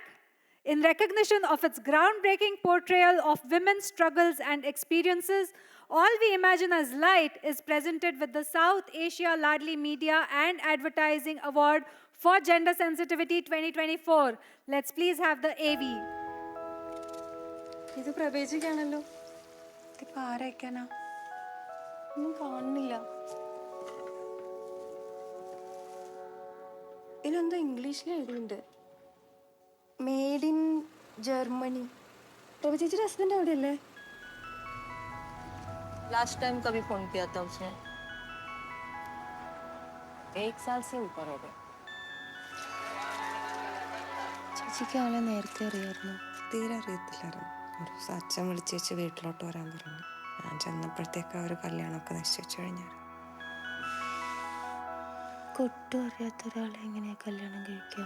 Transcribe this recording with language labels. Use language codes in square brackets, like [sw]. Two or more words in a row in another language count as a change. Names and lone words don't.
[en] In recognition of its groundbreaking portrayal of women's struggles and experiences, All We Imagine as Light is presented with the South Asia Laadli Media and Advertising Award for Gender Sensitivity 2024. Let's please have the AV. [ml] ഇത് പ്രവേശിക്കാണല്ലോ. ഇതിപ്പോ ആരയക്കാനാ? ഒന്നും കാണുന്നില്ല. ഇതിലെന്തോ ഇംഗ്ലീഷിൽ എഴുതിയിട്ടുണ്ട്. [en] Made in Germany. [ml] പ്രഭു ചേച്ചി ഹസ്ബൻഡ് അവിടെ അല്ലേ? [en] last time [hi] कभी फोन किया था उसने? 1 साल से ऊपर हो गया। [ml] ചേച്ചിക്ക് ആളെ നേരത്തെ അറിയായിരുന്നു? തീരെ അറിയത്തില്ലായിരുന്നു. ഒരു ദിവസം അച്ഛൻ വിളിച്ചേച്ച് വീട്ടിലോട്ട് വരാൻ പറഞ്ഞു. ഞാൻ ചെന്നപ്പോഴത്തേക്ക് അവർ കല്യാണമൊക്കെ നിശ്ചയിച്ചു കഴിഞ്ഞായിരുന്നു. ഒട്ടും അറിയാത്ത ഒരാളെ എങ്ങനെയാ കല്യാണം കഴിക്കുക?